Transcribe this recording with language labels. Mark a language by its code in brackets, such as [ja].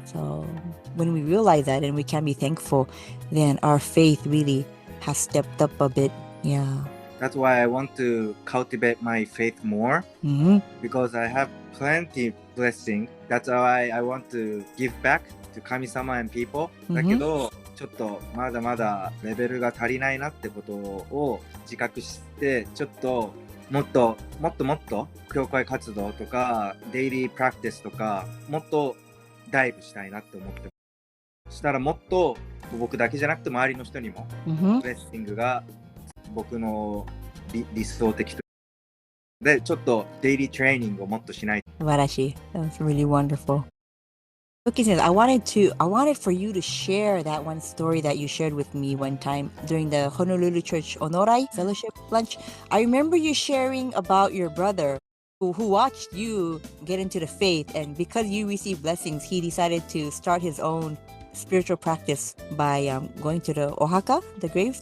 [en] So when we realize that and we can be thankful, then our faith really has stepped up a bit. Yeah. That's why I want to cultivate my faith more, Mm-hmm. because I have plenty blessing. That's why I want to give back to 神様 and people. [ja] だけど、ちょっとまだまだレベルが足りないなってことを自覚して、ちょっともっと教会活動とかデイリープラクティスとかもっとダイブしたいなって思ってます。したらもっと僕だけじゃなくて周りの人にもブレッシングが僕の理想的でちょっとデイリートレーニングをもっとしない。素晴らしい。 [en] That's really wonderful. Yoki says, I wanted for you to share that one story that you shared with me one time during the Honolulu Church Onorai Fellowship lunch. I remember you sharing about your brother who watched you get into the faith, and because you received blessings, he decided to start his own spiritual practice by going to the Ohaka, the graves.